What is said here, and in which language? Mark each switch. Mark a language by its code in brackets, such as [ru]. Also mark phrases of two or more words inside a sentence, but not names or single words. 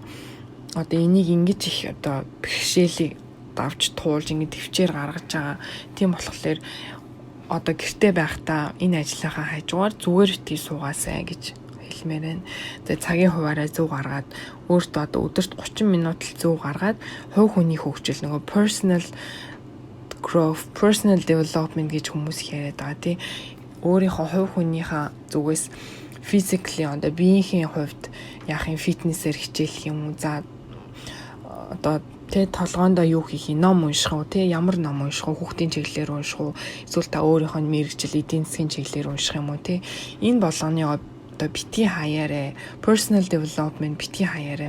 [mn] Одоо энийг ингэж их одоо бэрхшээлийг давж туулж ингэ төвчээр гаргаж байгаа. Тийм болохоор одоо гэртээ байхдаа энэ ажлынхаа хажуугаар зүгээр битгий суугаасай гэж хэлмээр байна. Тэгээ цагийн хуваараа зөв гаргаад өөртөө одоо өдөрт 30 минут л зөв гаргаад хувь хүний хөгжил нөгөө [en] personal growth, personal development [mn] гэж хүмүүс яриад байгаа тий. Өөрийнхөө хувь хүнийхээ зүгээс physically одоо биеийн хувьд яахын фитнесээр хичээлэх юм уу. За одоо тэ толгоондоо юу хийх юм, ном унших уу, тэ ямар ном унших уу, хүүхдийн чиглэлээр унших уу, эсвэл та өөрийнхөө мэрэгжил эдийн засгийн чиглэлээр унших юм уу, тэ энэ болгоны одоо бити хаяарэ, [en] personal development [mn] бити хаяарэ.